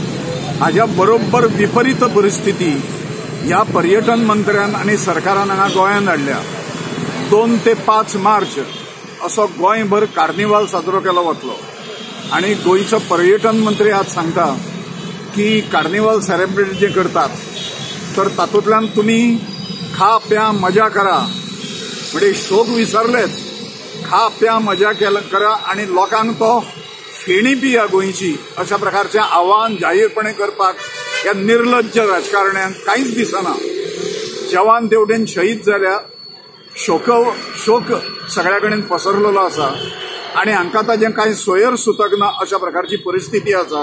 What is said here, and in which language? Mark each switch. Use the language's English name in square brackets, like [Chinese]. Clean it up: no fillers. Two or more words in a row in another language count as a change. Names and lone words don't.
[Konkani] हाज्या बरोबर विपरीत परिस्थिती ह्या पर्यटन मंत्र्यान आनी सरकारान हांगा गोंयांत हाडल्या। 2 ते 5 मार्च असो गोंयभर कार्निवाल साजरो केलो वतलो आनी गोंयचो पर्यटन मंत्री आज सांगता की [English] carnival celebrate [Konkani] जे करतात तर तातूंतल्यान तुम्ही खा प्या मजा करा म्हणजे शोक विसरलेच, खा प्या मजा करा आणि लोकांक तो फेणी पिया गोंयची अशा प्रकारचे आव्हान जाहीरपणे करपाक ह्या निर्लज्ज राजकारण्यांक कांयच दिसना. जवान तेवटेन शहीद जाल्या, शोक सगळ्या कडेन पसरलेलो आसा आणि हांकां ताजें कांय सोयर सुतक ना अशा प्रकारची परिस्थिती आसा.